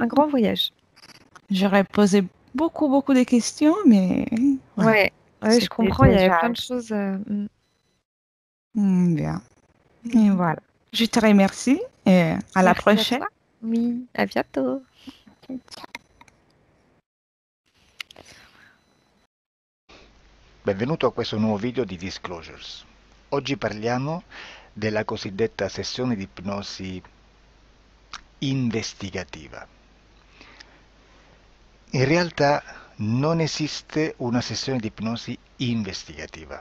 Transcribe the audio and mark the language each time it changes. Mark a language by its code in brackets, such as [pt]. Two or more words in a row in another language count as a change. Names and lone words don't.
[fr] un grand voyage. J'aurais posé beaucoup, beaucoup de questions, mais voilà. Ouais, ouais, je C'était comprends. Il y avait déjà plein de choses. bien. Et voilà. Je te remercie et à la Merci à prochaine. toi. Oui, à bientôt. [it] Benvenuto a questo nuovo video di Disclosures. Oggi parliamo della cosiddetta sessione di ipnosi investigativa. In realtà non esiste una sessione di ipnosi investigativa.